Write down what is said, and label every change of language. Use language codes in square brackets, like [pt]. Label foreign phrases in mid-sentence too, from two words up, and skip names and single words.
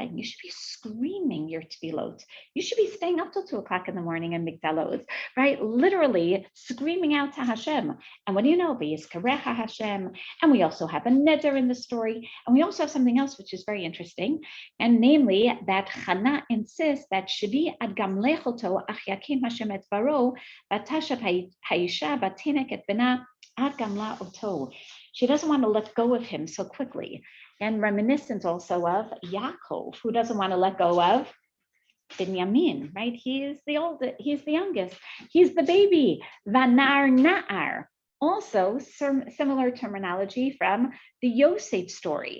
[en] You should be screaming your tefillot. You should be staying up till 2 o'clock in the morning in Migdalot, right? Literally screaming out to Hashem. And what do you know? [he] ויזכרך השם. [en] And we also have a neder in the story. And we also have something else, which is very interesting. And namely, that Hannah insists that [he] שבי עד גמלך אותו אך יקם השם את דברו ותשב האשה ותינק את בנה עד גמלה אותו. [en] She doesn't want to let go of him so quickly. And reminiscent also of Yaakov, who doesn't want to let go of Binyamin, right? He's the youngest, he's the baby, [he] והנער נער. [en] Also, similar terminology from the Yosef story.